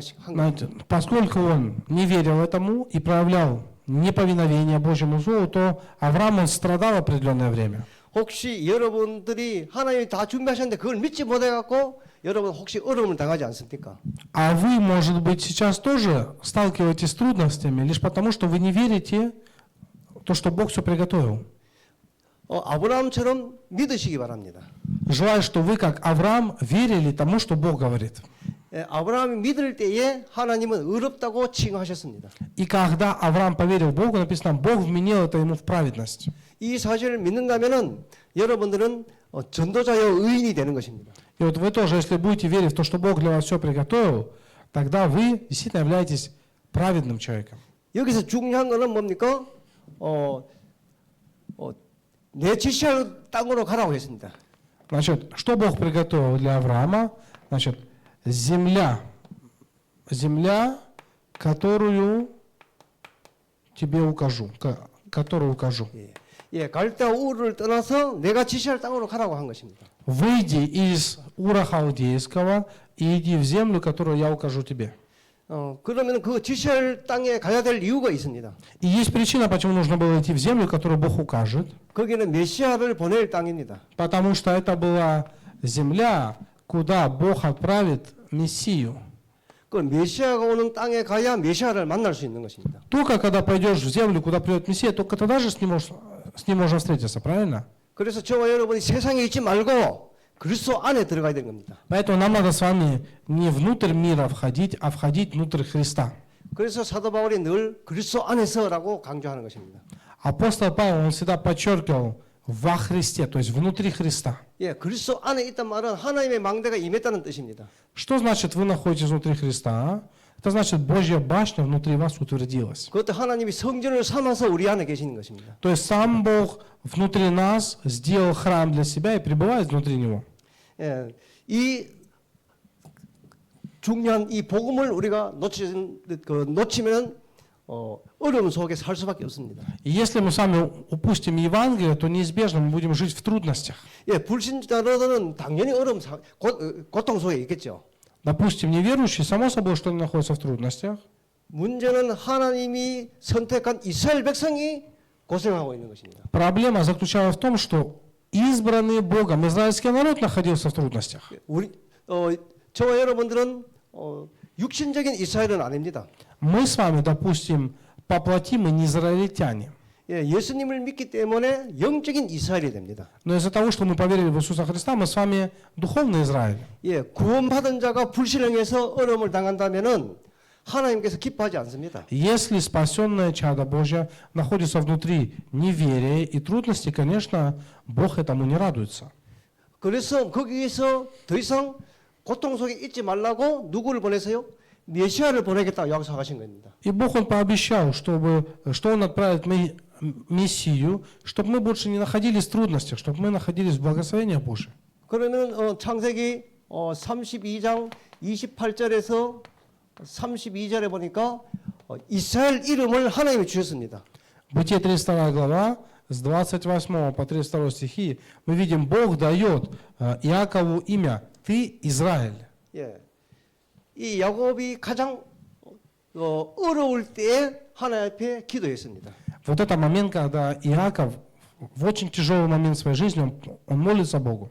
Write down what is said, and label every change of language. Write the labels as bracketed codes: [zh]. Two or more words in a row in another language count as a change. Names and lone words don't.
[ru] Знаете, поскольку он не верил этому и проявлял неповиновение Божьему Слову, то Авраам, он страдал определенное время. [ko] 혹시 여러분들이 하나님이 다 준비하셨는데 그걸 믿지 못해갖고 여러분 혹시 어려움을 당하지 않습니까? [ru] А вы, может быть, сейчас тоже сталкиваетесь с трудностями, лишь потому, что вы не верите в то, что Бог все приготовил. [ko] 아브라함처럼 믿으시기 바랍니다. [ru] Желаю, что вы, как Авраам, верили тому, что Бог говорит. [ko] 예, 아브라함이 믿을 때에 하나님은 의롭다고 칭하셨습니다. [ru] И когда Авраам поверил Богу, написано, Бог вменил это ему в праведность. [ko] 이 사실을 믿는다면은 여러분들은 전도자여 의인이 되는 것입니다. [ru] И вот вы тоже, если будете верить в то, что Бог для вас все приготовил, тогда вы действительно являетесь праведным человеком. [ko] 여기서 중요한 것은 뭡니까? 내 지시할 땅으로 가라고 했습니다. [ru] Значит, что Бог приготовил для Авраама? Значит, земля, которую тебе укажу, которую укажу. [ko] 예, 갈대아 우르를 떠나서 내가 지시할 땅으로 가라고 한 것입니다. [ru] Выйди из Ура Халдейского и иди в землю, которую я укажу тебе. [ko] 그러면 그 지시할 땅에 가야 될 이유가 있습니다. [ru] И есть причина, почему нужно было идти в землю, которую Бог укажет. [ko] 거기는 메시아를 보낼 땅입니다. [ru] Потому что это была земля, куда Бог отправит Мессию. [ko] 그 메시아가 오는 땅에 가야 메시아를 만날 수 있는 것입니다. [ru] Только когда пойдешь в землю, куда придет Мессия, только тогда же с ним можно встретиться, правильно? [ko] 그래서 저와 여러분이 세상에 있지 말고 그리스도 안에 들어가야 되는 겁니다. [ru] Поэтому нам надо с вами не внутрь мира входить, а входить внутрь Христа. [ko] 그래서 사도 바울이 늘 그리스도 안에서라고 강조하는 것입니다. [ru] Апостол Павел, он всегда подчеркивал во Христе, то есть внутри Христа. [ko] 예, 그리스도 안에 있단 말은 하나님의 망대가 임했다는 뜻입니다. [ru] Что значит вы находитесь внутри Христа? Это значит Божья башня внутри вас утвердилась. [ko] 그것도 하나님이 성전을 삼아서 우리 안에 계시는 것입니다. [ru] То есть сам Бог внутри нас сделал храм для себя и пребывает внутри него. [ko] 예, 이 중요한 이 복음을 우리가 놓치면 어려움 속에 살 수밖에 없습니다. [ru] И если мы с вами упустим Евангелие, то неизбежно мы будем жить в трудностях. [ko] 예, 불신자들은 당연히 고통 속에 있겠죠. [ru] Допустим, неверующие, само собой, что они находятся в трудностях. [ko] 문제는 하나님이 선택한 이스라엘 백성이 고생하고 있는 것입니다. [ru] Проблема заключалась в том, что избранный Богом израильский народ находился в трудностях. [ko] 저와 여러분들은 육신적인 이스라엘은 아닙니다. [ru] Мы с вами, допустим, по плоти мы не израильтяне. [ko] 예, 예수님을 믿기 때문에 영적인 이스라엘이 됩니다. [ru] Но из-за того, что мы поверили в Иисуса Христа, мы с вами духовный Израиль. [ko] 예, 구원받은 자가 불신앙해서 어려움을 당한다면은 하나님께서 기뻐하지 않습니다. [ru] Если спасенное чадо Божье находится внутри неверия и трудностей, конечно, Бог этому не радуется. [ko] 그래서 거기에서 더 이상 고통 속에 있지 말라고 누구를 보내세요? 메시아를 보내겠다고 약속하신 겁니다. [ru] И Бог, Он пообещал, что Он отправит Мессию, чтобы мы больше не находились в трудностях, чтобы мы находились в благословениях Божьих. [ko] 그러면 창세기 32장 28절에서 32절에 보니까 이스라엘 이름을 하나님이 주셨습니다. [ru] Бытие 32 глава, с 28 по 32 стихи, мы видим, Бог дает Иакову имя «Ты Израиль». [ko] 예, 이 야곱이 가장 어려울 때에 하나님 앞에 기도했습니다. [ru] Вот это момент, когда Иаков в очень тяжелый момент своей жизни он молится Богу.